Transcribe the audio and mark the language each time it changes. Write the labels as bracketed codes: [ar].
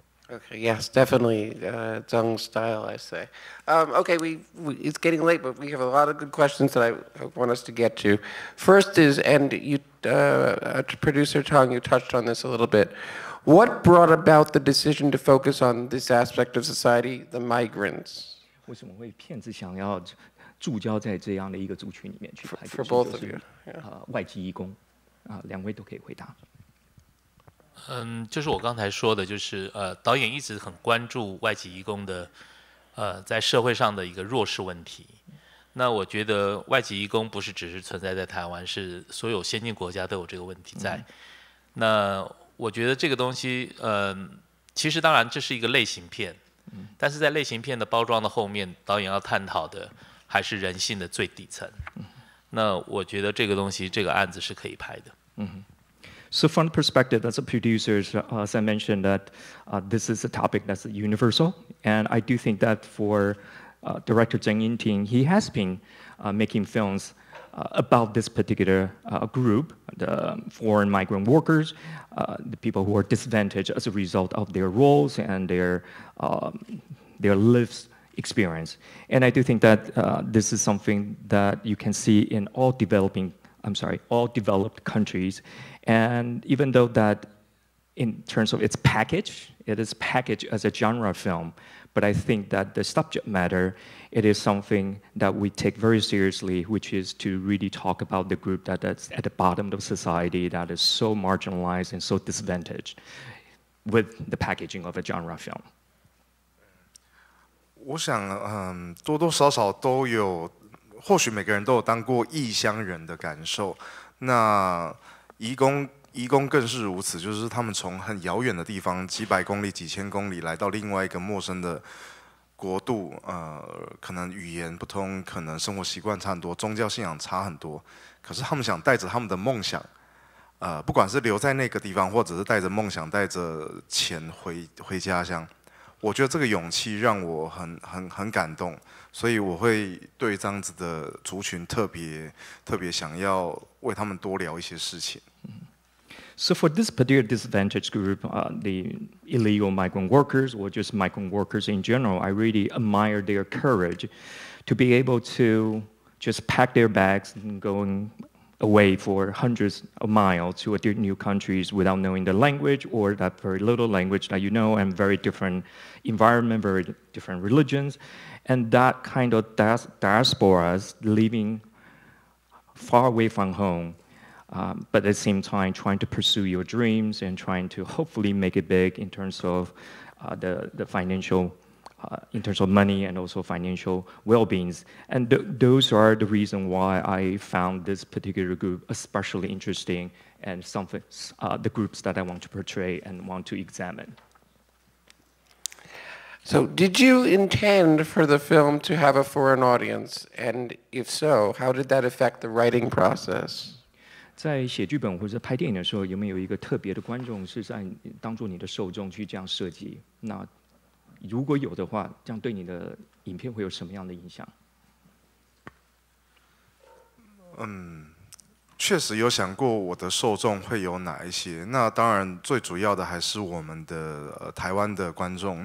[en] Okay, yes, definitely Tseng's style, I say. Okay, it's getting late, but we have a lot of good questions that I want us to get to. First is, and you, producer Tang, you touched on this a little bit. What brought about the decision to focus on this aspect of society, the migrants? [zh] 为什么会片子想要注焦在这样的一个族群里面去拍？ [en] For both of you, [zh] 外籍移工，两位都可以回答。就是我刚才说的，就是导演一直很关注外籍移工的在社会上的一个弱势问题。那我觉得外籍移工不是只是存在在台湾，是所有先进国家都有这个问题在。那我觉得这个东西，其实当然这是一个类型片，但是在类型片的包装的后面，导演要探讨的还是人性的最底层。那我觉得这个东西，这个案子是可以拍的。 [en] So from the perspective as a producer, as I mentioned, that this is a topic that's universal. And I do think that for director Tseng Ying-ting, he has been making films about this particular group, the foreign migrant workers, the people who are disadvantaged as a result of their roles and their lived experience. And I do think that this is something that you can see in all developed countries. And even though that in terms of its package, it is packaged as a genre film, but I think that the subject matter, it is something that we take very seriously, which is to really talk about the group that's at the bottom of society, that is so marginalized and so disadvantaged with the packaging of a genre film. [zh] 我想，多多少少都有，或许每个人都有当过异乡人的感受。那移工更是如此，就是他们从很遥远的地方，几百公里、几千公里，来到另外一个陌生的国度，可能语言不通，可能生活习惯差很多，宗教信仰差很多。可是他们想带着他们的梦想，不管是留在那个地方，或者是带着梦想、带着钱回家乡。我觉得这个勇气让我很感动，所以我会对这样子的族群特别想要为他们多聊一些事情。 [en] So for this particular disadvantaged group, the illegal migrant workers or just migrant workers in general, I really admire their courage to be able to just pack their bags and going away for hundreds of miles to new countries without knowing the language or that very little language that you know, and very different environment, very different religions. And that kind of diasporas living far away from home, but at the same time trying to pursue your dreams and trying to hopefully make it big in terms of the financial, in terms of money and also financial well-beings. And those are the reason why I found this particular group especially interesting and something, the groups that I want to portray and want to examine. So did you intend for the film to have a foreign audience? And if so, how did that affect the writing process? [zh] 在写剧本或者拍电影的时候，有没有一个特别的观众是在当做你的受众去这样设计？那如果有的话，这样对你的影片会有什么样的影响？确实有想过我的受众会有哪一些。那当然最主要的还是我们的台湾的观众。